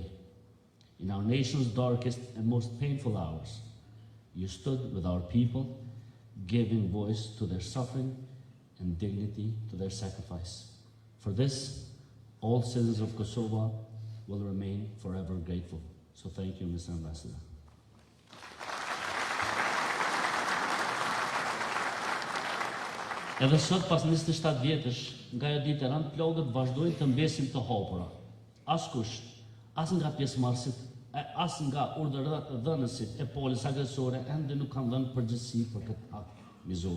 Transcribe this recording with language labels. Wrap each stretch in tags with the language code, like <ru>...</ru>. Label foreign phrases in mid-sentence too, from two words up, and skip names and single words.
<en>In our nation's darkest and most painful hours, you stood with our people, giving voice to their suffering and dignity to their sacrifice. For this, all citizens of Kosovo will remain forever grateful. So thank you, Mr. Ambassador.</en> <sq>Edhe sot pas 27 vjetësh nga ajo ditë rënd, plagët vazhdojnë të mbesin të hapura. Askush, as nga pjesëmarrësit, as nga urdhërdhënësit e palës agresore ende nuk kanë dhënë përgjegjësi për këtë akt mizor.</sq>